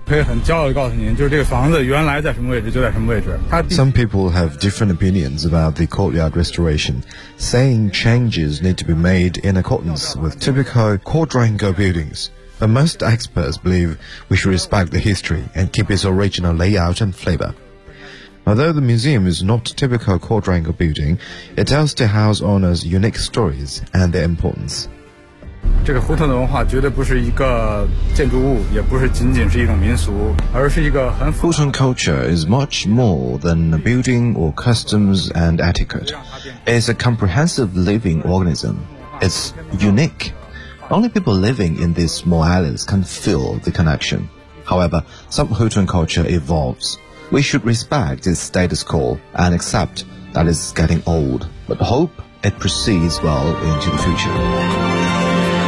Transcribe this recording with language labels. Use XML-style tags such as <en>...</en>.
<en>Some people have different opinions about the courtyard restoration, saying changes need to be made in accordance with typical quadrangle buildings. But most experts believe we should respect the history and keep its original layout and flavor. Although the museum is not a typical quadrangle building, it tells the house owners' unique stories and their importance.</en> <zh>这个胡同的文化绝对不是一个建筑物，也不是仅仅是一种民俗，而是一个很复杂的。</zh> <en>Hutong culture is much more than a building or customs and etiquette. It's a comprehensive living organism. It's unique. Only people living in these small islands can feel the connection. However, some Hutong culture evolves. We should respect its status quo and accept that it's getting old, but hope it proceeds well into the future.</en>